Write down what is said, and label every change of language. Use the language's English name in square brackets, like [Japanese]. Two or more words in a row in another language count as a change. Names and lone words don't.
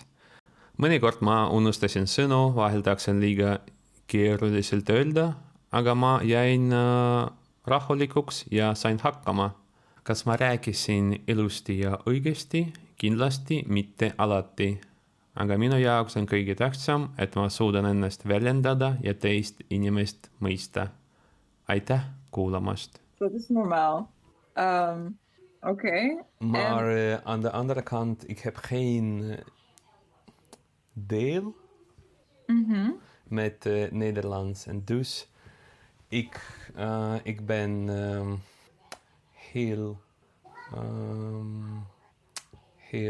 [Estonian] Mõnikord ma unustasin sõnu, vahel tahaksin liiga keeruliselt öelda, aga ma jäin rahulikuks ja sain hakkama. Kas ma rääkisin ilusti ja õigesti? Kindlasti mitte alati. Aga minu jaoks on kõige tähtsam, et ma suudan ennast väljendada ja teist inimest mõista. Aitäh kuulamast. [Dutch] Dat is normaal. Oké. Maar aan de andere kant, ik heb geen deel met Nederlands. En dus ik ben heel chill